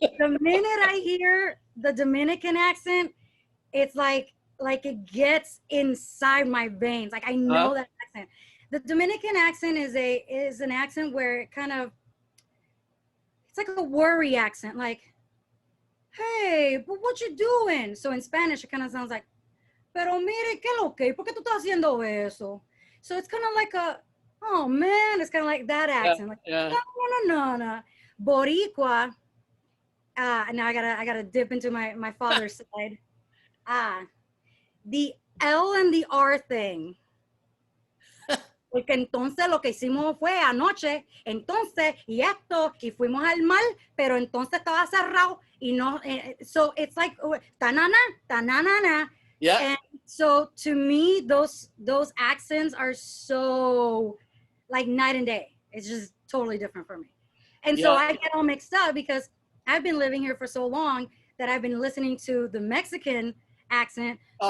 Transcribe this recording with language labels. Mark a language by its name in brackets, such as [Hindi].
[English] The minute I hear the Dominican accent, it's like it gets inside my veins. Like I know that accent. The Dominican accent is an accent where it kind of, it's like a worry accent, like, hey, but what you doing? So in Spanish, it kind of sounds like, [Spanish] pero mire, ¿qué lo que? ¿Por qué tú estás haciendo eso? [English] So it's kind of like a, oh man, it's kind of like that accent. Like, Yeah. no, no, no, no. Boricua, now I gotta dip into my father's side. The L and the R thing. [Spanish] Porque entonces lo que hicimos fue anoche, entonces, y esto, y fuimos al mal, pero entonces estaba cerrado, y no, [English] so it's like, [Spanish] tanana, tanana. [English] Yeah. And so to me, those accents are so like night and day. It's just totally different for me. And so I get all mixed up because I've been living here for so long that I've been listening to the Mexican accent. So